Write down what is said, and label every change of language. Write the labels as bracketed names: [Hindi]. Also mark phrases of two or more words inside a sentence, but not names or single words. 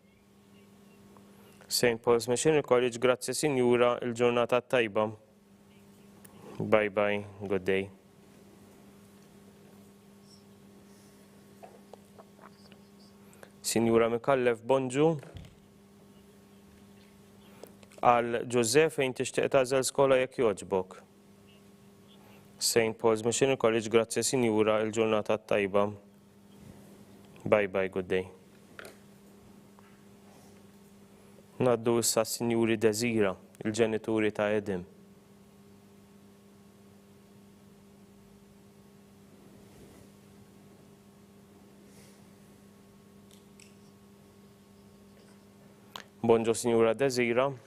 [Maltese] St. Paul's Missionary College, grazzi Sinjura, il-ġurnata tajba. [English] Bye bye, good day. [Maltese] Sinjura Mikallef, bonġu. Għal Ġużef fejn tixtieq tagħżel skola jekk jogħġbok? St. Paul's Missionary College, grazzi Sinjura, il-ġurnata tajba. [English] Bye bye, good day. [Maltese] Naddu issa Sinjuri Desira, il-ġenituri ta' Edim. Bonġu Sinjura Desira.